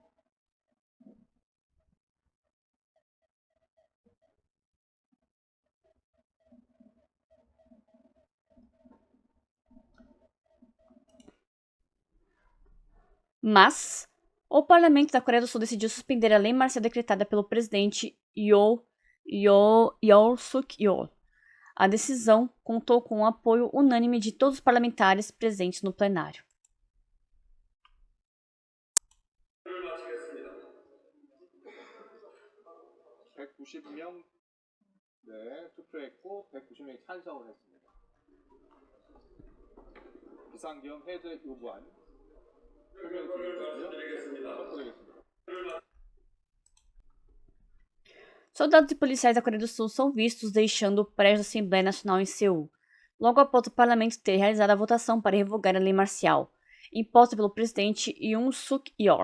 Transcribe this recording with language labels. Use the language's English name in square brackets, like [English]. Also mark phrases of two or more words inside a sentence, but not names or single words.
[Portuguese] Mas o parlamento da Coreia do Sul decidiu suspender a lei marcial decretada pelo presidente Yoon Suk-yeol. A decisão contou com o apoio unânime de todos os parlamentares presentes no plenário. [Korean] 투표했고 190명이 찬성을 했습니다. 비상계엄 해제 요구안 [Portuguese] Soldados e policiais da Coreia do Sul são vistos deixando o prédio da Assembleia Nacional em Seul, logo após o parlamento ter realizado a votação para revogar a lei marcial, imposta pelo presidente Yoon Suk-yeol.